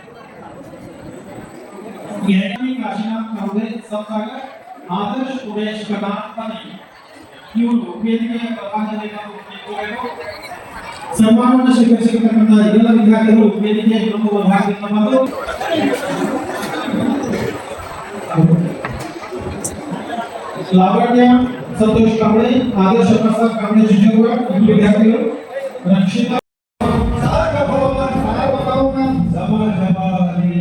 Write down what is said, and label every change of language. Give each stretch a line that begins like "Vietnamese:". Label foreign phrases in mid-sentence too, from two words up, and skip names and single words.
Kannada: ಎರಡನೇ ಕಾಶಿನಾಥ್ ಕಾಂಬ್ಳೆ ಸಂಸಾಗರ್, ಆದರ್ಶ್ ಉಮೇಶ್ ಕನಾಥ್ ಪನಿ ಇವರು ವೇದಿಕೆಯ ಪ್ರಭಾಗದಲ್ಲಿ ನಿಂತುಕೊಂಡು ಸನ್ಮಾನವನ್ನು ಸ್ವೀಕರಿಸತಕ್ಕಂಥ ಎಲ್ಲ ವಿದ್ಯಾರ್ಥಿಗಳು ವೇದಿಕೆಯ ಪ್ರಮುಖ ಭಾಗದಲ್ಲಿ
Marathi: लावण्य संतोष कांबळे, आदर्श प्रसाद कांबळे शिक्षक विद्यार्थी, रक्षिता